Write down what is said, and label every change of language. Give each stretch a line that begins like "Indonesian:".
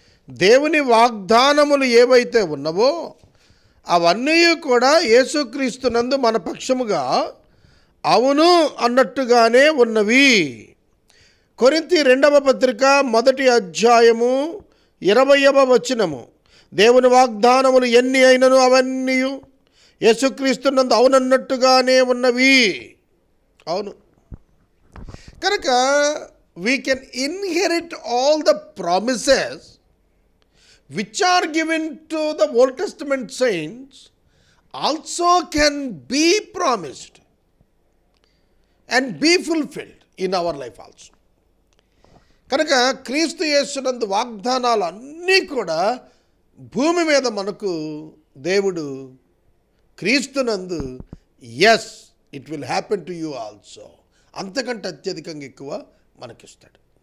Telugu: దేవుని వాగ్దానములు ఏవైతే ఉన్నవో అవన్నీ కూడా యేసుక్రీస్తు నందు మన పక్షముగా అవును అన్నట్టుగానే ఉన్నవి. కొరింథీ 2వ పత్రిక 1వ అధ్యాయము 20వ వచనము, దేవుని వాగ్దానములు ఎన్ని అయినను అవన్నీ యేసుక్రీస్తు నందు అవునన్నట్టుగానే ఉన్నవి. అవును. కనుక
English: we can inherit all the promises which are given to the Old Testament saints also can be promised and be fulfilled in our life also.
Telugu: కనుక క్రీస్తు యేసునందు వాగ్దానాలు అన్నీ కూడా భూమి మీద మనకు దేవుడు క్రీస్తునందు
English: as it will happen to you also,
Telugu: అంతకంటే అత్యధికంగా ఎక్కువ మనకిస్తాడు.